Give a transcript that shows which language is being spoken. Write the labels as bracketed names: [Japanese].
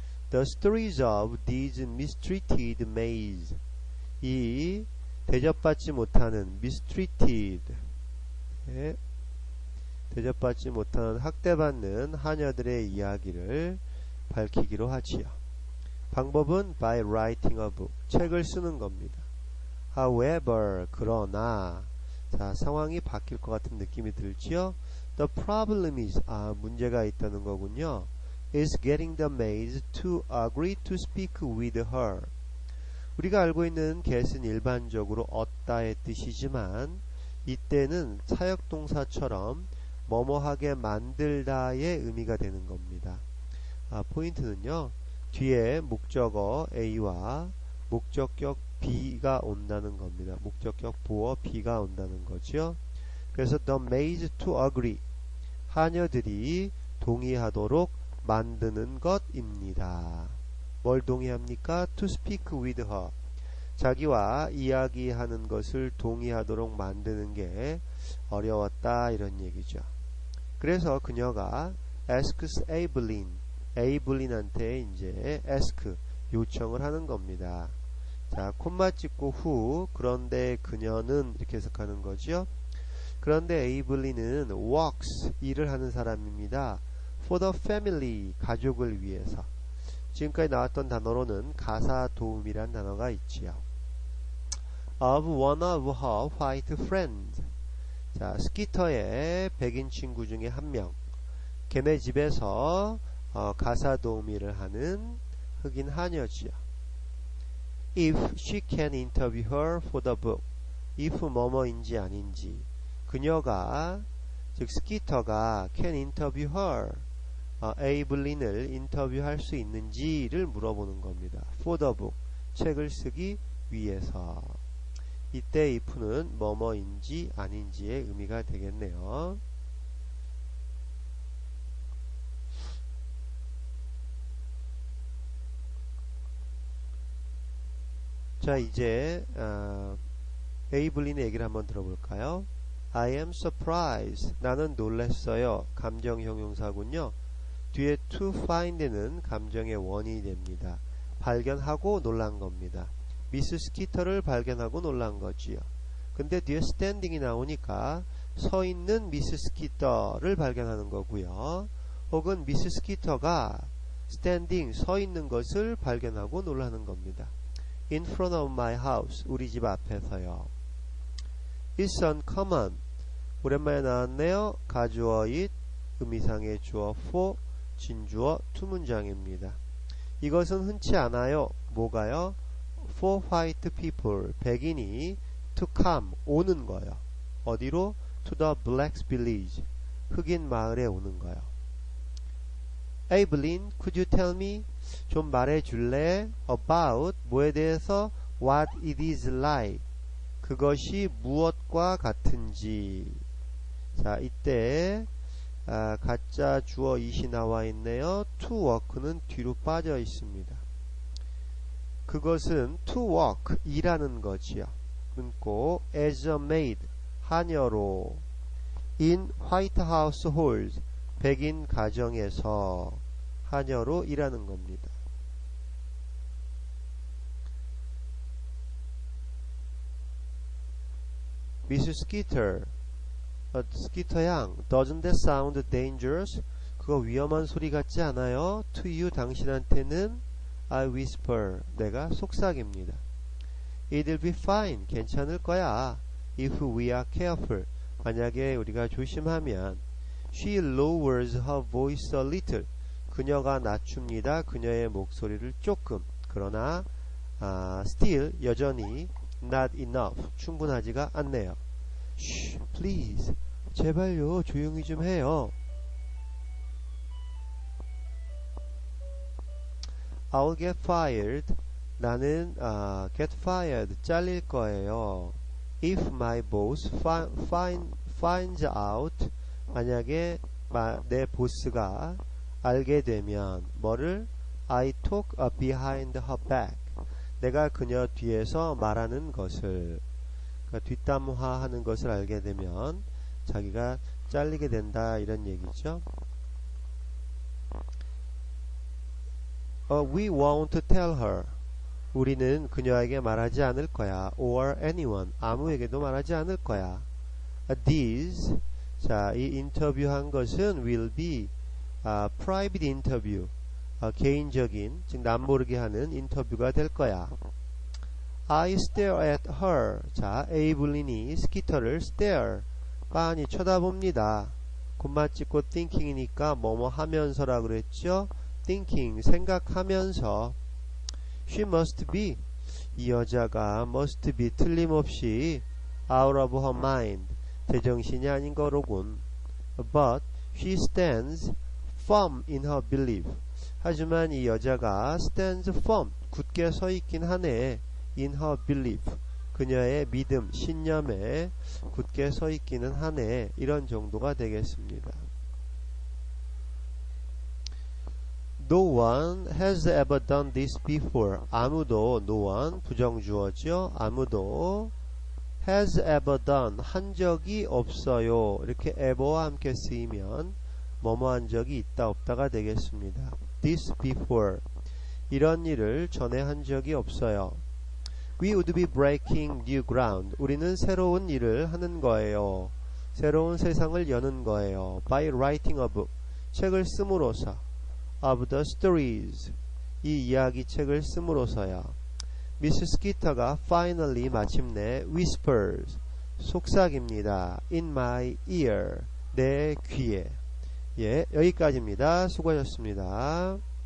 [English] The stories of these mistreated maids, [Korean] 이 대접받지 못하는 mistreated, 대접받지 못하는 학대받는 하녀들의 이야기를 밝히기로 하지요. 방법은 [English] by writing a book, [Korean] 책을 쓰는 겁니다. However, 그러나, 자, 상황이 바뀔 것 같은 느낌이 들지요. [English] The problem is, [Korean] 문제가 있다는 거군요. [English] is getting the maids to agree to speak with her. [Korean] 우리가 알고 있는 get은 일반적으로 얻다의 뜻이지만 이때는 사역동사처럼 뭐뭐하게 만들다의 의미가 되는 겁니다. 포인트는요, 뒤에 목적어 A와 목적격 B가 온다는 겁니다. 목적격 보어 B가 온다는 거죠. 그래서 [English] the maids to agree, [Korean] 하녀들이 동의하도록 만드는 것입니다. 뭘 동의합니까? [English] To speak with her, [Korean] 자기와 이야기하는 것을 동의하도록 만드는 게 어려웠다, 이런 얘기죠. 그래서 그녀가 asks 에이블린한테 이제 ask, 요청을 하는 겁니다. 자, 콤마 찍고 who, 그런데 그녀는, 이렇게 해석하는 거죠. 그런데 에이블린은 works, 일을 하는 사람입니다. [English] for the family, [Korean] 가족을 위해서. 지금까지 나왔던 단어로는 가사 도움이란 단어가 있지요. [English] of one of her white friends. [Korean] 자, 스키터의 백인 친구 중에 한 명. 걔네 집에서 가사 도우미를 하는 흑인 하녀지요. [English] If she can interview her for the book. [Korean] if 뭐뭐인지 아닌지. 그녀가, 즉 스키터가 [English] can interview her, [Korean] 에이블린을 인터뷰할 수 있는지를 물어보는 겁니다. [English] for the book, [Korean] 책을 쓰기 위해서. 이때 if는 뭐뭐인지 아닌지의 의미가 되겠네요. 자, 이제 에이블린의 얘기를 한번 들어볼까요? [English] I am surprised, [Korean] 나는 놀랐어요. 감정 형용사군요. 뒤에 to find는 감정의 원인이 됩니다. 발견하고 놀란 겁니다. 미스 스키터를 발견하고 놀란 거지요. 근데 뒤에 standing이 나오니까 서 있는 미스 스키터를 발견하는 거고요. 혹은 미스 스키터가 standing, 서 있는 것을 발견하고 놀라는 겁니다. [English] In front of my house, [Korean] 우리 집 앞에서요. [English] is uncommon. [Korean] 오랜만에 나왔네요. 가주어 it, 의미상의 주어 for, 진주어 to 문장입니다. 이것은 흔치 않아요. 뭐가요? [English] For white people, [Korean] 백인이 [English] to come, [Korean] 오는 거요. 어디로? [English] To the blacks village, [Korean] 흑인 마을에 오는 거요. [English] Evelyn, could you tell me? [Korean] 좀 말해줄래? About, 뭐에 대해서? [English] What it is like. [Korean] 그것이 무엇과 같은지. 자, 이때 가짜 주어 it이 나와 있네요. to work는 뒤로 빠져 있습니다. 그것은 to work, 일하는 거지요. 끊고 [English] as a maid, [Korean] 하녀로 [English] in white households, [Korean] 백인 가정에서 하녀로 일하는 겁니다. [English] Miss Skeeter, 스키터 양, doesn't that sound dangerous? [Korean] 그거 위험한 소리 같지 않아요? [English] To you, [Korean] 당신한테는 [English] I whisper, [Korean] 내가 속삭입니다. [English] It'll be fine, [Korean] 괜찮을 거야. [English] If we are careful, [Korean] 만약에 우리가 조심하면. [English] She lowers her voice a little, [Korean] 그녀가 낮춥니다. 그녀의 목소리를 조금. 그러나 still, 여전히 not enough, 충분하지가 않네요. [English] Shh, please, [Korean] 제발요, 조용히 좀 해요. [English] I'll get fired, [Korean] 나는 [English] get fired, [Korean] 잘릴 거예요. [English] If my boss finds out, [Korean] 만약에 내 보스가 알게 되면 뭐를? [English] I talk behind her back, [Korean] 내가 그녀 뒤에서 말하는 것을, 그러니까 뒷담화하는 것을 알게 되면 자기가 잘리게 된다, 이런 얘기죠. [English] We won't tell her, [Korean] 우리는 그녀에게 말하지 않을 거야. [English] Or anyone, [Korean] 아무에게도 말하지 않을 거야. These, 자, 이 인터뷰한 것은 [English] will be private interview, [Korean] 개인적인, 즉 남모르게 하는 인터뷰가 될 거야. [English] I stare at her, [Korean] 자, 에이블린이 스키터를 stare, 빤히 쳐다봅니다. 콤마 찍고 thinking이니까 뭐뭐 하면서라 그랬죠. thinking, 생각하면서. [English] She must be, [Korean] 이 여자가 must be, 틀림없이 [English] out of her mind, [Korean] 제정신이 아닌 거로군. [English] But she stands firm in her belief, [Korean] 하지만 이 여자가 [English] stands firm, [Korean] 굳게 서 있긴 하네. [English] in her belief, [Korean] 그녀의 믿음, 신념에 굳게 서 있기는 하네. 이런 정도가 되겠습니다. [English] No one has ever done this before. [Korean] 아무도, no one, 부정주어죠. 아무도 [English] has ever done, [Korean] 한 적이 없어요. 이렇게 ever와 함께 쓰이면 뭐뭐 한 적이 있다 없다가 되겠습니다. [English] This before, [Korean] 이런 일을 전에 한 적이 없어요. [English] We would be breaking new ground, [Korean] 우리는 새로운 일을 하는 거예요. 새로운 세상을 여는 거예요. [English] By writing a book, [Korean] 책을 씀으로써. [English] Of the stories, [Korean] 이 이야기 책을 씀으로써요. 미스 스키터가 finally, 마침내 whispers, 속삭입니다. [English] In my ear, [Korean] 내 귀에. 예, 여기까지입니다. 수고하셨습니다.